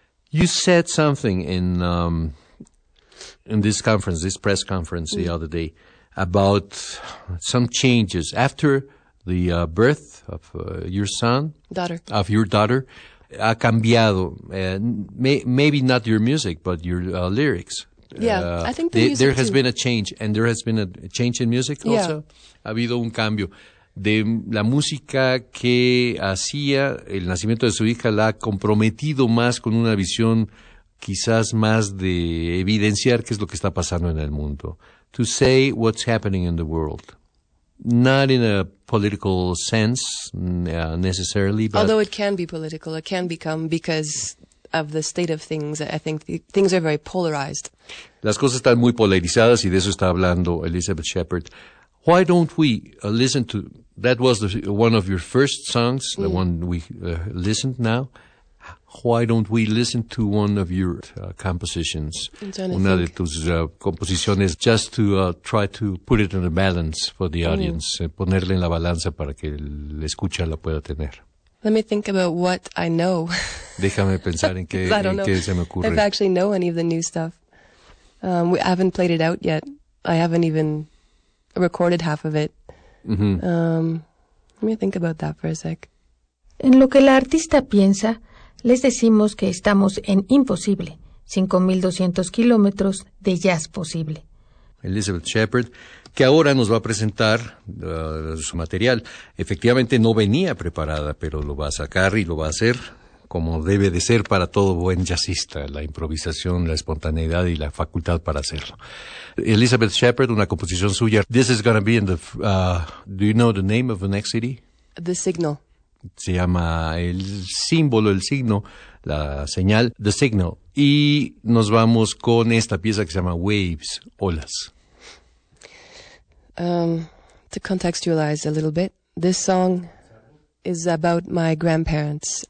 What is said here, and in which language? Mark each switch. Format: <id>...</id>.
<en>You said something in this conference, this press conference the other day, about some changes after the birth of your son. Daughter. Of your daughter.</en> <es>Ha cambiado.</es> <en>Maybe not your music, but your lyrics. Yeah, I think the music there has too. Been a change, and there has been a change in music yeah.</en> <es>also. Ha habido un cambio. De la música que hacía, el nacimiento de su hija la ha comprometido más con una visión quizás más de evidenciar qué es lo que está pasando en el mundo.</es> <en>To say what's happening in the world. Not in a political sense, necessarily, but... Although it can be political, it can become because of the state of things. I think things are very polarized.</en> <es>Las cosas están muy polarizadas y de eso está hablando Elizabeth Shepherd.</es> <en>Why don't we listen to... That was the, one of your first songs, the one we listened now. Why don't we listen to one of your compositions?</en> <es>Una de tus composiciones,</es> <en>just to try to put it in a balance for the audience.</en> <es>Ponerle en la balanza para que el escucha la pueda tener.</es> <en>Let me think about what I know.</en> <es>Déjame pensar en qué, en qué se me ocurre.</es> <en>I don't actually know any of the new stuff. I haven't played it out yet. I haven't even recorded half of it. Let me think about that for a sec.</en> <es>En lo que la artista piensa, les decimos que estamos en Imposible, 5200 kilómetros de jazz posible. Elizabeth Shepherd, que ahora nos va a presentar su material. Efectivamente no venía preparada, pero lo va a sacar y lo va a hacer como debe de ser para todo buen jazzista, la improvisación, la espontaneidad y la facultad para hacerlo.</es> <en>Elizabeth Shepherd,</en> <es>una composición suya.</es> <en>This is going to be in the... do you know the name of the next city? The Signal.</en> <es>Se llama el símbolo, el signo, la señal, The Signal. Y nos vamos con esta pieza que se llama Waves, Olas.</es> <en>To contextualize a little bit, this song is about my grandparents.</en>